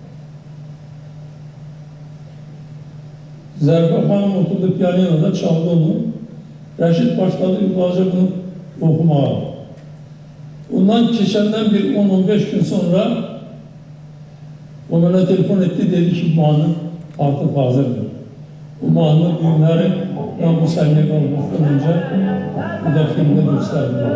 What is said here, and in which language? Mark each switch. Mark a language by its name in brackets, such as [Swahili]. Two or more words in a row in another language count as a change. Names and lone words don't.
[Azerbaijani] Zərifə xanım oturdu piyaninoda, çaldı onu. Rəşid başladı yıllarca bunu okumağa. Ondan keçəndən bir 10-15 gün sonra o mənə telefon etdi, dedi ki, mahnı artıq hazırdır. Bu mahnı [Turkish] düğünləri ben bu sahneye kalmaktan önce bu da filmde gösterdim.